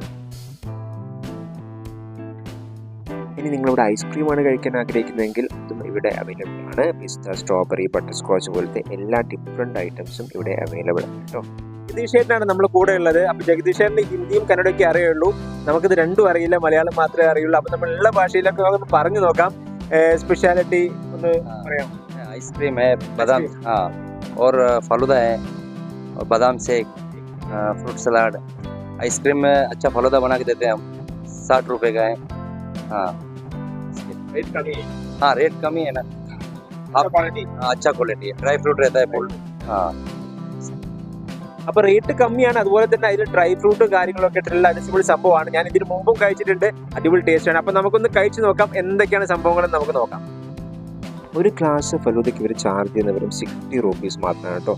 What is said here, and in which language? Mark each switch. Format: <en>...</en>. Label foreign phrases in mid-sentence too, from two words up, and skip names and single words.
<ml>ഇനി നിങ്ങളിവിടെ ഐസ്ക്രീമാണ് കഴിക്കാൻ ആഗ്രഹിക്കുന്നതെങ്കിൽ അതും ഇവിടെ അവൈലബിൾ ആണ്. പിസ്ത, സ്ട്രോബെറി,</ml> <en>butter scotch</en> <ml>പോലത്തെ എല്ലാ</ml> <en>different items</en> <ml>ഇവിടെ അവൈലബിൾ ആണ് കേട്ടോ. ജഗദീഷേട്ടനാണ് നമ്മൾ കൂടെ ഉള്ളത്. അപ്പോൾ ജഗദീഷേട്ടന് ഹിന്ദിയും കന്നഡയൊക്കെ അറിയുള്ളൂ, നമുക്കിത് രണ്ടും അറിയില്ല, മലയാളം മാത്രമേ അറിയുള്ളൂ. അപ്പോൾ നമ്മൾ എല്ലാ ഭാഷയിലൊക്കെ ഒന്ന് പറഞ്ഞു നോക്കാം.</ml> <hi>स्पेशलिटी आइसक्रीम है, बादाम और फालूदा है, और बादाम शेक,</hi> <en>fruit salad.</en> <hi>आइसक्रीम में अच्छा फालूदा बना के देते हैं हम, 60 रुपए का है। रेट कम ही है ना। अच्छा क्वालिटी है,</hi> <en>dry fruit</en> <hi>रहता है फुल।</hi> <ml>അപ്പോൾ റേറ്റ് കമ്മിയാണ്, അതുപോലെ തന്നെ അതിൽ</ml> <en>dry fruit</en> <ml>കാര്യങ്ങളൊക്കെ ഇട്ടുള്ള അടിപൊളി സംഭവമാണ്. ഞാൻ ഇതിന് മുമ്പും കഴിച്ചിട്ടുണ്ട്, അടിപൊളി ടേസ്റ്റാണ്. അപ്പോൾ നമുക്കൊന്ന് കഴിച്ച് നോക്കാം എന്തൊക്കെയാണ് സംഭവങ്ങളെന്ന് നമുക്ക് നോക്കാം. ഒരു ഗ്ലാസ് ഫലൂദയ്ക്ക് ഇവർ ചാർജ് ചെയ്യുന്ന വെറും 60 റുപ്പീസ് മാത്രമാണ് കേട്ടോ.</ml>